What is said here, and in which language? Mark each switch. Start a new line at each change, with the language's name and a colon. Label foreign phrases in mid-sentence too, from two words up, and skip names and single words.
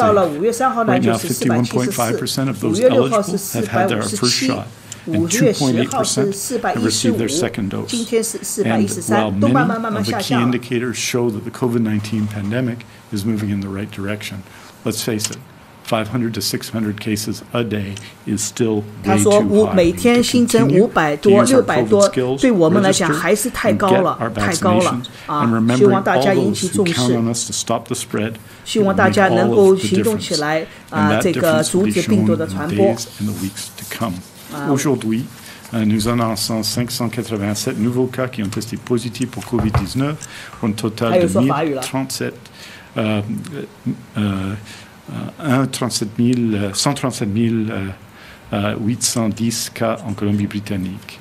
English: Right now, 51.5% of those eligible have had their first shot, and 2.8% have received their second dose. And while many of the key indicators show that the COVID-19 pandemic is moving in the right direction, let's face it, 500 to 600 cases a day is still way too high.
Chinese: 每天新增500多、600多，对我们来讲还是太高了，太高了啊！希望大家引起重视，希望大家能够行动起来啊，这个阻止病毒的传播。
French: Aujourd'hui, nous annonçons 587 nouveaux cas qui ont testé positifs pour COVID-19, pour un total de 137 810 cas en Colombie-Britannique.